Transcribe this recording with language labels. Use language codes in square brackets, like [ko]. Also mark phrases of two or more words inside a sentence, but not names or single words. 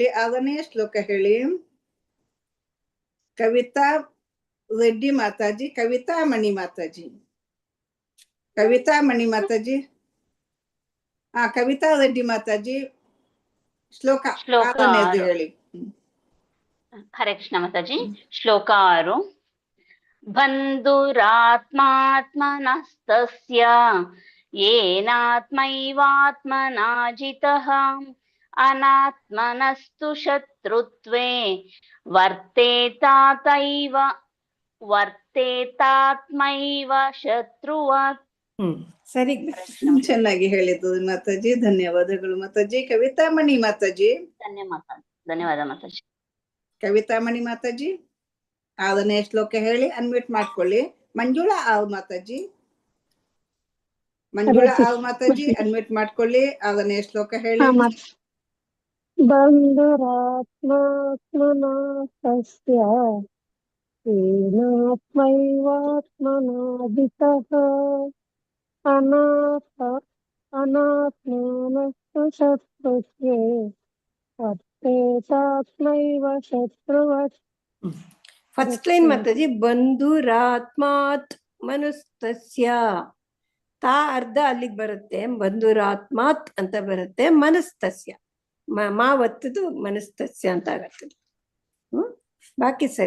[kn] 6ನೇ ಶ್ಲೋಕ ಹೇಳಿ. ಕವಿತಾ ರೆಡ್ಡಿ ಮಾತಾಜಿ. ಕವಿತಾ ಮಣಿ ಮಾತಾಜಿ. ಕವಿತಾ ಮಣಿ ಮಾತಾಜಿ. ಕವಿತಾ ರೆಡ್ಡಿ ಮಾತಾಜಿ ಶ್ಲೋಕ 6ನೇದು ಹೇಳಿ. ಹರೇ ಕೃಷ್ಣ ಮಾತಾಜಿ. ಶ್ಲೋಕ 6. [sa] बन्धुरात्मात्मनस्तस्य येनात्मैवात्मना जितः अनात्मनस्तु शत्रुत्वे वर्तेतात्मैव शत्रुवत्. [kn] ಸರಿ. ಚೆನ್ನಾಗಿ ಹೇಳಿದ್ದು ಮಾತಾಜಿ, ಧನ್ಯವಾದಗಳು ಮಾತಾಜಿ. ಕವಿತಾಮಣಿ ಮಾತಾಜಿ. ಧನ್ಯವಾದ ಮಾತಾಜಿ. ಕವಿತಾಮಣಿ ಮಾತಾಜಿ 6ನೇ ಶ್ಲೋಕ ಹೇಳಿ, ಅನ್ಮ್ಯೂಟ್ ಮಾಡ್ಕೊಳ್ಳಿ. ಮಂಜುಳಾ ಆವ್ ಮಾತಾಜಿ. ಮಂಜುಳಾ ಆವ್ ಮಾತಾಜಿ ಅನ್ಮ್ಯೂಟ್ ಮಾಡ್ಕೊಳ್ಳಿ. 6ನೇ ಶ್ಲೋಕ ಹೇಳಿ. [sa] बन्धुरात्मात्मना तस्य येनात्मैवात्मना जितः अनात्मनस्तु शत्रुत्वे वर्तेतात्मैव शत्रुवत्. [en] first line [kn] ಮಾತಾಜಿ, [sa] बन्धुरात्मात् मनुस्तस्य. [kn] ತಾ ಅರ್ಧ ಅಲ್ಲಿಗೆ ಬರುತ್ತೆ, ಬಂಧುರಾತ್ಮಾತ್ ಅಂತ ಬರುತ್ತೆ, ಮನಸ್ತಸ್ಯ ಮಾ ಒತ್ತದು ಮನಸ್ತಸ್ಯ ಅಂತ ಆಗತ್ತೆ. ಬಾಕಿ ಸರಿ.